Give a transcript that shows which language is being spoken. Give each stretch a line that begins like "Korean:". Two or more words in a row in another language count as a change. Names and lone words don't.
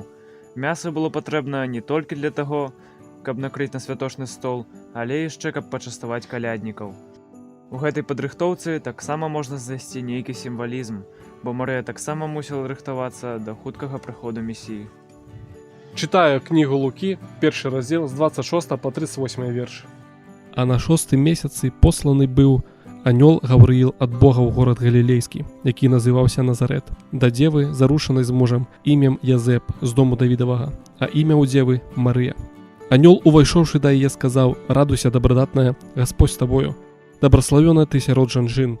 Belarusian: Мяса было патрэбна не толькі для таго, каб накрыць на святочны стол, але яшчэ каб пачаставаць каляднікаў. У гэтай падрыхтоўцы таксама можна знайсці нейкі сімвалізм, бо Марыя таксама мусіла рыхтавацца да хуткага прыходу Месіі.
Russian: Читаю книгу Луки, 1 раздел с 26 по 38 верш.
Belarusian: А на 6 месяцы посланы быў анёл Гаврыил ад Бога ў горад Галілейскі, які называўся Назарет, да дзевы, зарушанай з мужам імем Язэп з дому Давідавага, а імя ў дзевы Марыя. Анёл, увайшоўшы да яе, сказаў: «Радуйся, добрадатная, Господь з табою, добраславёная ты сярод жанчын».